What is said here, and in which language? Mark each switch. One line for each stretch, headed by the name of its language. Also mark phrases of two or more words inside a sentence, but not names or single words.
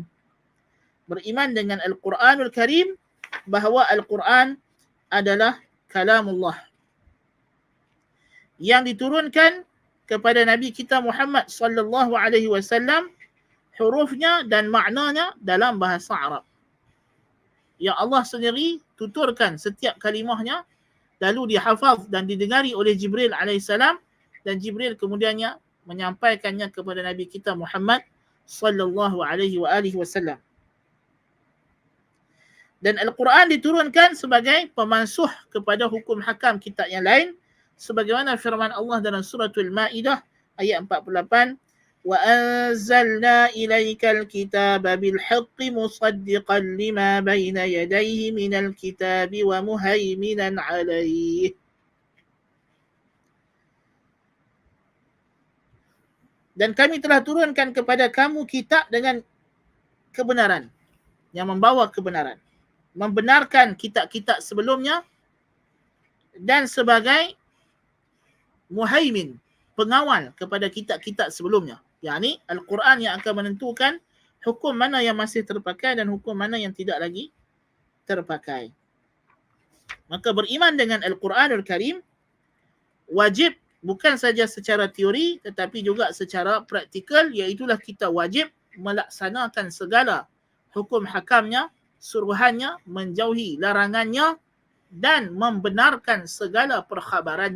Malay: Beriman dengan
Arabic: القرآن الكريم,
Malay: bahawa Al-Quran adalah kalamullah yang diturunkan kepada Nabi kita Muhammad
Arabic: صلى الله عليه وسلم,
Malay: hurufnya dan maknanya dalam bahasa Arab. Yang Allah sendiri tuturkan setiap kalimahnya, lalu dihafaz dan didengari oleh Jibril alaihissalam, dan Jibril kemudiannya menyampaikannya kepada Nabi kita Muhammad
Arabic: صلى الله عليه وسلم.
Malay: Dan Al-Quran diturunkan sebagai pemansuh kepada hukum hakam kitab yang lain, sebagaimana firman Allah dalam suratul Maidah ayat 48,
Arabic: وأنزلنا إليك الكتاب بالحق مصدقا لما بين يديه من الكتاب ومهيمنا عليه.
Malay: Dan kami telah turunkan kepada kamu kitab dengan kebenaran, yang membawa kebenaran. membenarkan kitab-kitab sebelumnya, dan sebagai muhaimin, pengawal kepada kitab-kitab sebelumnya. Yakni Al-Quran yang akan menentukan hukum mana yang masih terpakai dan hukum mana yang tidak lagi terpakai. Maka beriman dengan
Arabic: القرآن الكريم
Malay: wajib bukan saja secara teori tetapi juga secara praktikal, iaitulah kita wajib melaksanakan segala hukum hakamnya, suruhannya, menjauhi larangannya dan membenarkan segala perkhabarannya.